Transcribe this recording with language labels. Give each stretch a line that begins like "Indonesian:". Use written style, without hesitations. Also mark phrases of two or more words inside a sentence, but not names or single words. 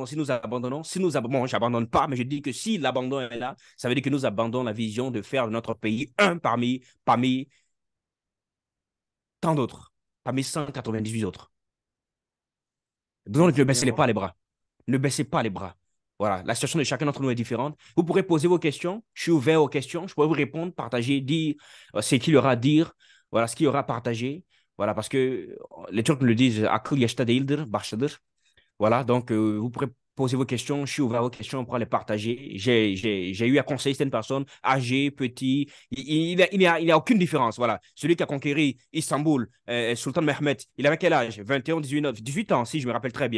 French: Bon, je n'abandonne pas, mais je dis que si l'abandon est là, ça veut dire que nous abandonnons la vision de faire de notre pays un parmi tant d'autres, parmi 198 autres. Donc, ne Merci bien. baissez pas les bras. Ne baissez pas les bras. Voilà, la situation de chacun d'entre nous est différente. Vous pourrez poser vos questions. Je suis ouvert aux questions. Je pourrais vous répondre, partager, dire ce qu'il y aura à dire. Voilà, ce qu'il y aura à partager. Voilà, parce que les Turcs le disent,
Turkish: akıl yaşta değildir, baştadır.
French: Voilà, donc vous pourrez poser vos questions. Je suis ouvert aux questions, on pourra les partager. J'ai eu à conseiller certaines personnes, âgées, petits. Il n'y a aucune différence. Voilà. Celui qui a conquéri Istanbul, Sultan Mehmet, il avait quel âge? 21, 18 ans, si je me rappelle très bien.